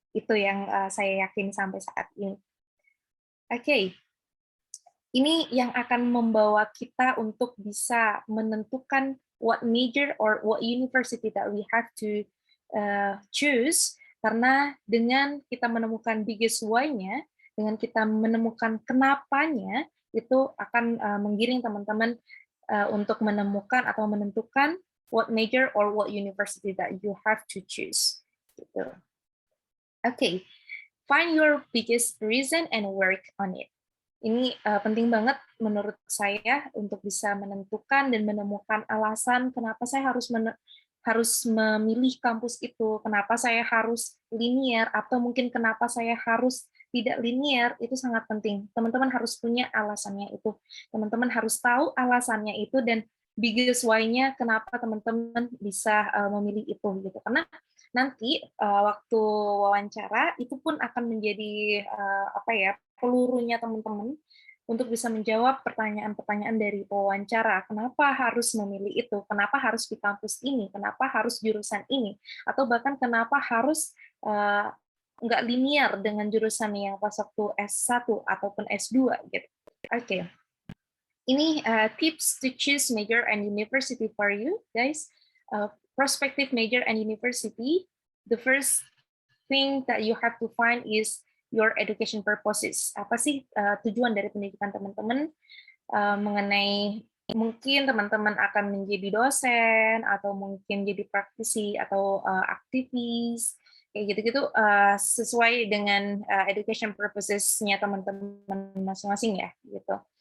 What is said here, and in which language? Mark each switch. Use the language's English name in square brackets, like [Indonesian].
[Indonesian] Itu yang saya yakin sampai saat ini. Oke, ini yang akan membawa kita untuk bisa menentukan [English] what major or what university that we have to choose, [Indonesian] karena dengan kita menemukan biggest why-nya, dengan kita menemukan kenapanya, itu akan menggiring teman-teman untuk menemukan atau menentukan [English] what major or what university that you have to choose. [Indonesian] Gitu. [English] Okay, find your biggest reason and work on it. [Indonesian] Ini penting banget menurut saya untuk bisa menentukan dan menemukan alasan kenapa saya harus memilih kampus itu, kenapa saya harus linear, atau mungkin kenapa saya harus tidak linear, itu sangat penting. Teman-teman harus punya alasannya itu. Teman-teman harus tahu alasannya itu dan biggest why-nya kenapa teman-teman bisa memilih itu gitu. Karena nanti waktu wawancara itu pun akan menjadi apa ya, pelurunya teman-teman untuk bisa menjawab pertanyaan-pertanyaan dari pewawancara. Kenapa harus memilih itu? Kenapa harus di kampus ini? Kenapa harus jurusan ini? Atau bahkan kenapa harus nggak linear dengan jurusan yang pas waktu S1 ataupun S2 gitu. Oke. Ini [English] tips to choose major and university for you, guys. Prospective major and university, the first thing that you have to find is your education purposes. [Indonesian] Apa sih tujuan dari pendidikan teman-teman mengenai mungkin teman-teman akan menjadi dosen atau mungkin jadi praktisi atau aktivis kayak gitu-gitu sesuai dengan education purposes-nya teman-teman masing-masing ya gitu.